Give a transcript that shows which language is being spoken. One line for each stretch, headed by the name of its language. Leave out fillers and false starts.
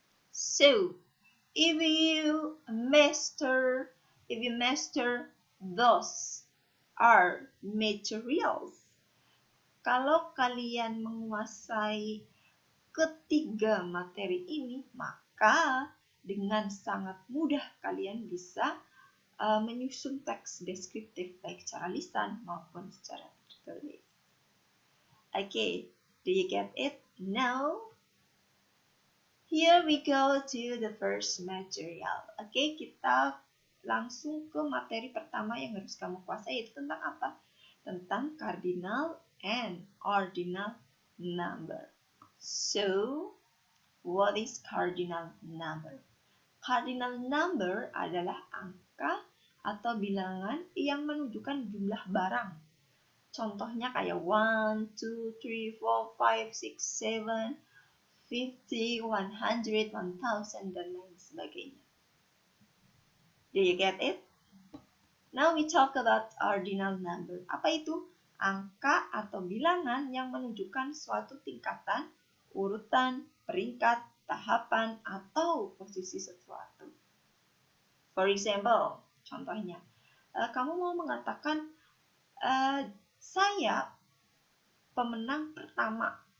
English: So, if you master those are materials,
Indonesian: kalau kalian menguasai ketiga materi ini, maka dengan sangat mudah kalian bisa menyusun teks deskriptif baik secara lisan maupun secara tertulis.
English: Okay, do you get it? Now, here we go to the first material.
Indonesian: Oke, kita langsung ke materi pertama yang harus kamu kuasai, yaitu tentang apa? Tentang cardinal and ordinal number.
English: So, what is cardinal number?
Indonesian: Cardinal number adalah angka atau bilangan yang menunjukkan jumlah barang. Contohnya kayak 1, 2, 3, 4, 5, 6, 7, 50, 100, 1000, dan lain sebagainya.
English: Do you get it? Now we talk about ordinal number.
Indonesian: Apa itu? Angka atau bilangan yang menunjukkan suatu tingkatan, urutan, peringkat, tahapan, atau posisi sesuatu.
English: For example,
Indonesian: contohnya, kamu mau mengatakan, saya pemenang pertama.